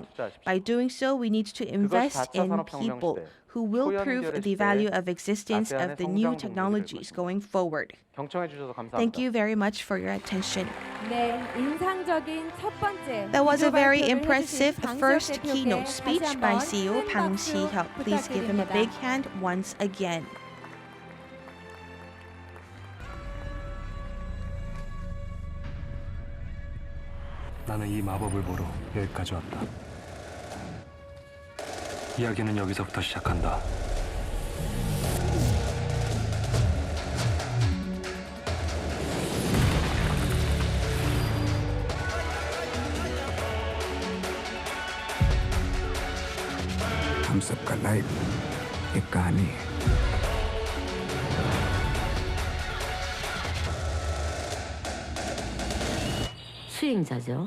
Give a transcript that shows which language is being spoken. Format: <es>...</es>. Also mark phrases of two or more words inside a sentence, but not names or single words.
<en>By doing so, we need to invest in people who will prove the value of existence of the new technologies going forward. Thank you very much for your attention. That was a very impressive first keynote speech by CEO Bang Si-hyuk. Please give him a big hand once again.</en> <ko>나는 이 마법을 보러 여기까지 왔다. 이야기는 여기서부터 시작한다.</ko> <hi>हम सबका लाइफ एक कहानी है.</hi> <ko>수행자죠.</ko>